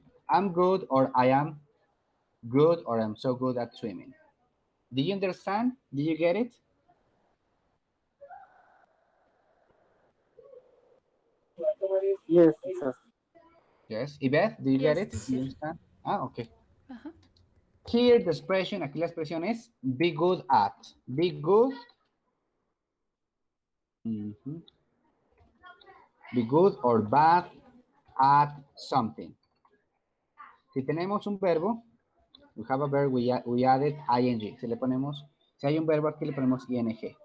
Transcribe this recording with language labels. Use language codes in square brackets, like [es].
[en] I'm good, or I am good, or I'm so good at swimming. Do you understand? Did you get it? Yes, teacher. Yes. Yvette, do you get it? Do you understand? Okay. Here the expression, aquí la expresión es be good at. Be good. Be good or bad at something. Si tenemos un verbo, we have a verb, we added ing. [es] Si hay un verbo aquí, le ponemos ing.